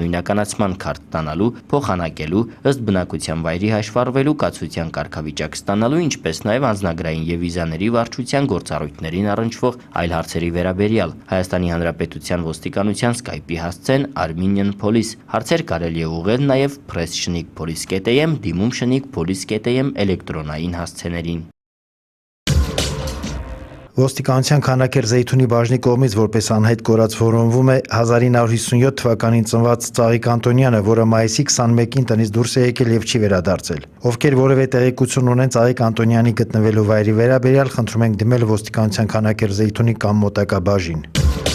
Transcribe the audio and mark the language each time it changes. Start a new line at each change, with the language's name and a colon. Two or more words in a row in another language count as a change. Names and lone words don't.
Armenian: նույնականացման քարտ ստանալու, փոխանակելու, ըստ բնակության վայրի հաշվառվելու կացության կարգավիճակ ստանալու, ինչպես նաև անձնագրային և վիզաների վարչության գործառույթներին առնչվող այլ հարցերի վերաբերյալ։ Հայաստանի Հանրապետության ոստիկանության Skype-ի հասցեն Armenian Police։ Հարցեր կարելի է ուղղել նաև press@police.am, դիմում @police.am էլեկտրոնային հասցեներին։ Ոստիկանության Քանաքեռ Զեյթունի բաժնի կողմից որպես անհայտ կորած որոնվում է 1957 թվականին ծնված Ծաղիկ Անտոնյանը, որը մայիսի 21-ին տնից դուրս է եկել և չի վերադարձել։ Ովքեր որևէ տեղեկություն ունեն Ծաղիկ Անտոնյանի գտնվելու վայրի վերաբերյալ, խնդրում ենք դիմել ոստիկանության Քանաքեռ Զեյթունի կամ մոտակա բաժին։